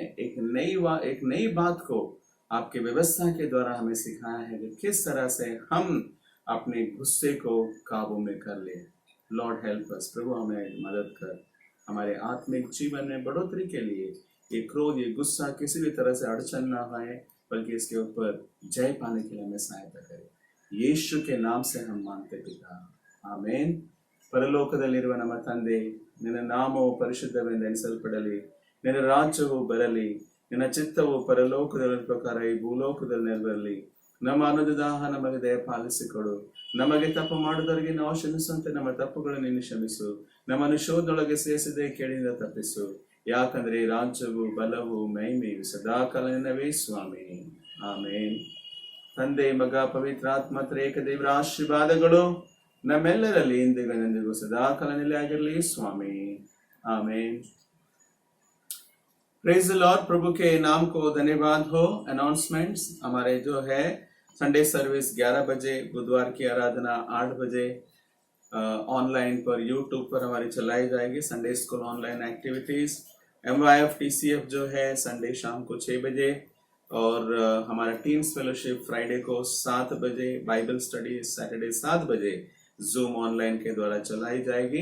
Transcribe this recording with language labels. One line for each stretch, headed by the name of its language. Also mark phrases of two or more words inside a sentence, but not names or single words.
Hindi: एक नई बात को आपके व्यवस्था के द्वारा हमें सिखाया है कि किस तरह से हम अपने गुस्से को काबू में कर ले।
English: Lord help us.
Hindi: प्रभु हमें मदद कर, हमारे आत्मिक जीवन में बढ़ोतरी के लिए ये क्रोध, ये गुस्सा किसी भी तरह से अड़चन ना आए, बल्कि इसके ऊपर जय पाने के लिए हमें सहायता करे। ಯೇಸು के नाम से हम मानते पिता,
Kannada: ಆಮೆನ್। ಪರಲೋಕದಲ್ಲಿರುವ ನಮ್ಮ ತಂದೆ, ನಿನ್ನ ನಾಮವು ಪರಿಶುದ್ಧವೆಂದೆಣಿಸಲ್ಪಡಲಿ, ನಿನ್ನ ರಾಜ್ಯವು ಬರಲಿ, ನಿನ್ನ ಚಿತ್ತವು ಪರಲೋಕದಲ್ಲಿ ಪ್ರಕಾರ ಈ ಭೂಲೋಕದಲ್ಲಿ ನೆರವೇರಲಿ। ನಮ್ಮ ಅನ್ನದಾಹ ನಮಗೆ ದಯಪಾಲಿಸಿಕೊಡು, ನಮಗೆ ತಪ್ಪು ಮಾಡುವುದರಿಗೆ ನಾವು ಕ್ಷಮಿಸುವಂತೆ ನಮ್ಮ ತಪ್ಪುಗಳನ್ನು ನೀನು ಕ್ಷಮಿಸು, ನಮ್ಮನ್ನು ಶೋಧನೊಳಗೆ ಸೇರಿಸದೆ ಕೇಳಿಂದ ತಪ್ಪಿಸು, ಯಾಕಂದ್ರೆ ರಾಜ್ಯವು ಬಲವು ಮಹಿಮೆಯು ಸದಾಕಾಲ ನಿನ್ನವೇ ಸ್ವಾಮಿ, ಆಮೇನ್। ತಂದೆ, ಮಗ, ಪವಿತ್ರಾತ್ಮ ತ್ರೇಕ ದೇವರ ಆಶೀರ್ವಾದಗಳು ನಮ್ಮೆಲ್ಲರಲ್ಲಿ ಇಂದಿಗೂ ಸದಾಕಾಲ ನೆಲೆಯಾಗಿರಲಿ ಸ್ವಾಮಿ,
Hindi: आमीन।
English: praise the Lord,
Hindi: प्रभु के नाम को धन्यवाद हो। अनाउंसमेंट्स हमारे जो है
English: Sunday service
Hindi: 11 बजे, बुधवार की आराधना 8 बजे ऑनलाइन पर यूट्यूब पर हमारी चलाई जाएगी।
English: Sunday school online activities.
Hindi: MYF TCF जो है संडे शाम को 6 बजे, और हमारा टीम्स फेलोशिप फ्राइडे को 7 बजे,
English: Bible study Saturday
Hindi: 7 बजे जूम ऑनलाइन के द्वारा चलाई जाएगी।